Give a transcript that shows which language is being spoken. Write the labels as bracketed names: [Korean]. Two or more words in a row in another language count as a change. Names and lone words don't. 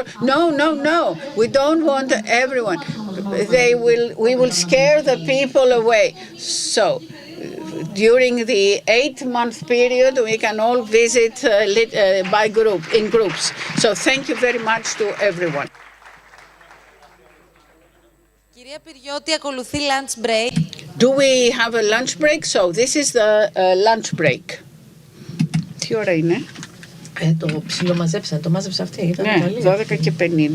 [English] No, we don't want everyone. We will scare the people away. So, during the 8-month period, we can all visit in groups. So thank you very much to everyone. [Greek] Κυρία Πυριώτη, ακολουθεί [English] lunch break. Do we have a lunch break? So this is the lunch break. [Greek] Τι ώρα είναι? Το ψιλομαζέψανε, το μάζεψε αυτή, ήταν καλή. 12:50.